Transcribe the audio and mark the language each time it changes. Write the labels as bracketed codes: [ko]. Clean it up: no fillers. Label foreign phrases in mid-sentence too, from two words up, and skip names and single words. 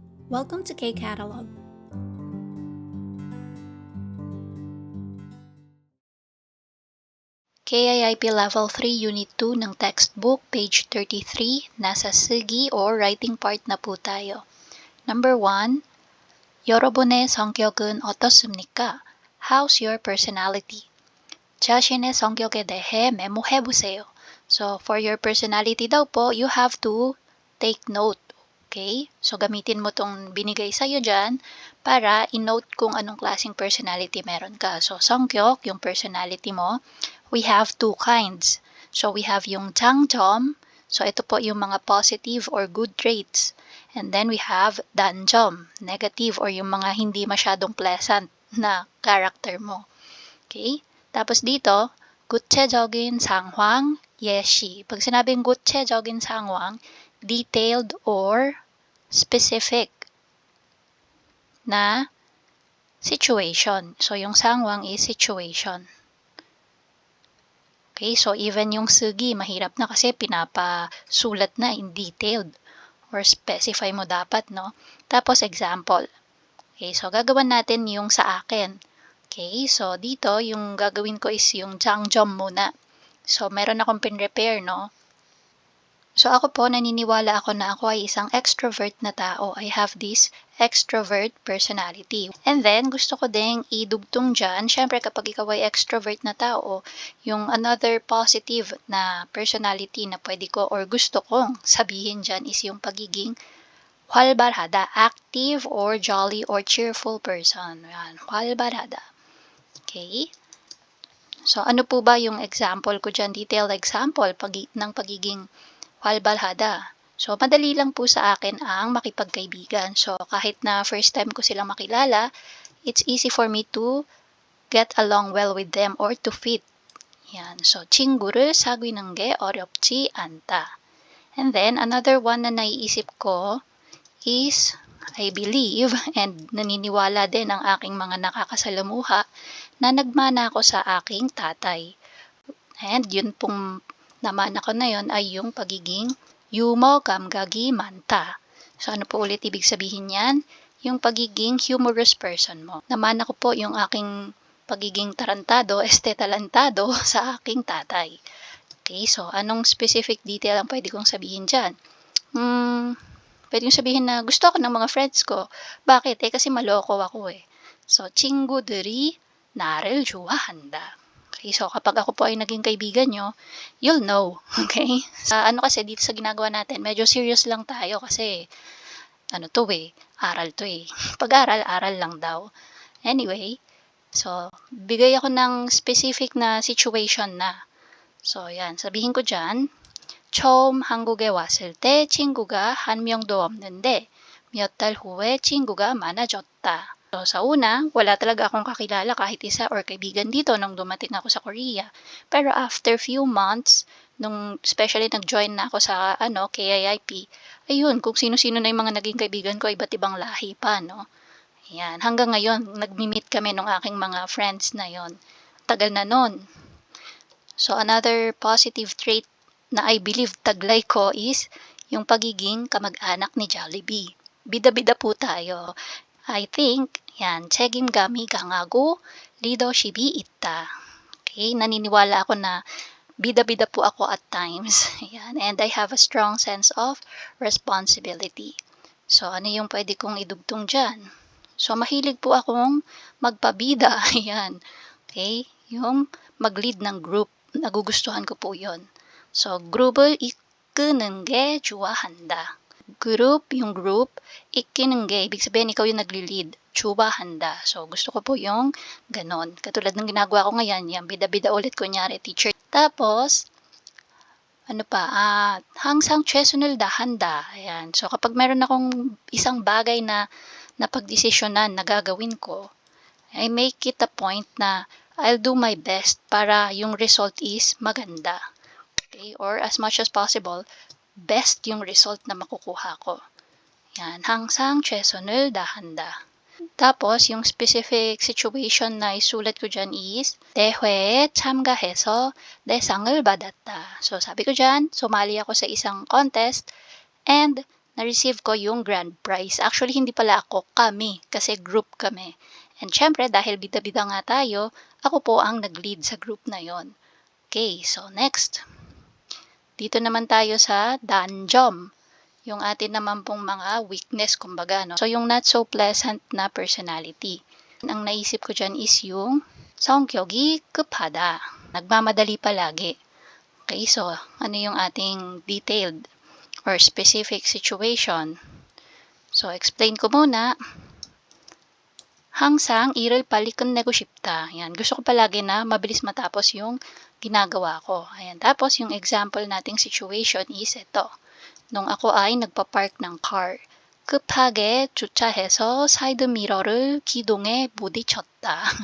[en] Welcome to K-Catalog. [tl] KIIP Level 3 Unit 2 ng textbook, page 33, nasa Sugi [en] or writing part [tl] na po tayo. [en] Number 1, [ko] 여러분의 성격은 어떻습니까? [en] How's your personality? [ko] 자신의 성격에 대해 메모해보세요. [en] So, for your personality [tl] daw po, [en] you have to take note. Okay? So, [tl] gamitin mo tong binigay sa'yo dyan para i-note kung anong klaseng personality meron ka. So, 성격, yung personality mo, [en] we have two kinds. So, we have [tl] yung 장점. So, ito po yung mga [en] positive or good traits. And then we have [tl] 단점, [en] negative or [tl] yung mga hindi masyadong pleasant na character mo. Okay? Tapos dito, [ko] 구체적인 상황, 예시. [tl] Pag sinabing 구체적인 상황, [en] detailed or specific na situation. [tl] So, yung 상황 [en] is situation. Okay, so even [tl] yung sugi, mahirap na kasi pinapasulat na [en] in detailed or specify [tl] mo dapat, no? Tapos example. [en] Okay, so [tl] gagawin natin yung sa akin. [en] Okay, so [tl] dito yung gagawin ko is yung 장점 muna. So meron akong pin-repair, no? So ako po, naniniwala ako na ako ay isang extrovert na tao. [en] I have this extrovert personality. And then, [tl] gusto ko ding idugtong dyan, syempre kapag ikaw ay extrovert na tao, yung [en] another positive [tl] na personality na pwede ko or gusto kong sabihin dyan is yung pagiging 활발하다, [en] active or jolly or cheerful person. [tl] Yan, 활발하다. Okay? So, ano po ba yung example ko dyan? [en] Detailed example [tl] ng pagiging 활발하다. So, madali lang po sa akin ang makipagkaibigan. So, kahit na [en] first time [tl] ko silang makilala, [en] it's easy for me to get along well with them or to fit. [tl] Yan. So, [ko] 친구를 사귀는 게 어렵지 않다. [en] And then, another one [tl] na naiisip ko [en] is, I believe, and [tl] naniniwala din ang aking mga nakakasalamuha, na nagmana ako sa aking tatay. And yun pong namana ko na yun ay yung pagiging [ko] 유머 감각이 많다. [tl] So ano po ulit ibig sabihin yan? Yung pagiging [en] humorous person [tl] mo. Namana ko po yung aking pagiging tarantado, talentado sa aking tatay. Okay, so anong [en] specific detail [tl] ang pwede kong sabihin dyan? Pwede kong sabihin na gusto ko ng mga friends ko. Bakit? Kasi maloko ako eh. So, [ko] 친구들이 나를 좋아한다. [tl] Okay, so kapag ako po ay naging kaibigan nyo, [en] you'll know. Okay? [tl] Ano kasi dito sa ginagawa natin, medyo serious lang tayo kasi aral to eh. Pag-aral, aral lang daw. Anyway, so bigay ako ng specific na situation na. So yan, sabihin ko dyan, [ko] 처음 한국에 왔을 때 친구가 한 명도 없는데 몇 달 후에 친구가 많아졌다. [tl] So, sa una, wala talaga akong kakilala kahit isa or kaibigan dito nung dumating ako sa Korea. Pero [en] after few months, especially [tl] nag-join na ako sa KIIP, ayun, kung sino-sino na yung mga naging kaibigan ko, iba't ibang lahi pa, no? Ayan, hanggang ngayon, nag-meet kami ng aking mga friends na yon. Tagal na nun. So, [en] another positive trait [tl] na [en] I believe [tl] taglay ko is yung pagiging kamag-anak ni Jollibee. Bida-bida po tayo. [en] I think, [tl] yan, [ko] 책임감이 강하고 leadership이 있다. [tl] Okay, naniniwala ako na bida-bida po ako [en] at times. [tl] Yan, [en] and I have a strong sense of responsibility. So, [tl] ano yung pwede kong idugtong dyan? So, mahilig po akong magpabida. Yan. Okay, yung mag-lead ng group. Nagugustuhan ko po yon. So, [ko] grup을 이끄는 게 좋아한다. [tl] Yung group, ikining ibig sabihin ikaw yung nagli-lead, 좋아한다. So, gusto ko po yung ganon. Katulad ng ginagawa ko ngayon, yung bida-bida ulit, kunyari, teacher. Tapos, [ko] 항상 최선을 다한다. [tl] Ayan. So, kapag meron akong isang bagay na napagdesisyonan na gagawin ko, [en] I make it a point na I'll do my best [tl] para yung [en] result is maganda. Okay? Or as much as possible, best yung result [tl] na makukuha ko. Yan, [ko] 항상 최선을 다한다. [tl] Tapos, yung specific situation na isulat ko dyan is, [ko] 대회에 참가해서 대상을 받았다. [tl] So, sabi ko dyan, sumali ako sa isang contest and na-receive ko yung [en] grand prize. [tl] Actually, hindi pala ako, kami, kasi group kami. And syempre, dahil bida-bida nga tayo, ako po ang nag-lead sa group na yon. [en] Okay, so next. [tl] Dito naman tayo sa danjom. Yung atin naman pong mga weakness, kumbaga, no? So, yung [en] not so pleasant [tl] na personality. Ang naisip ko dyan is yung [ko] 성격이 급하다. [tl] Nagmamadali palagi. Okay, so ano yung ating [en] detailed or specific situation? [tl] So, explain ko muna. [ko] 항상 일을 빨리 끝내고 싶다. [tl] Yan. Gusto ko palagi na mabilis matapos yung ginagawa ko. Ayan. Tapos, yung example nating situation is ito. Nung ako ay nagpa-park ng car. [ko] 급하게 주차해서 사이드 미러를 기둥에 부딪혔다.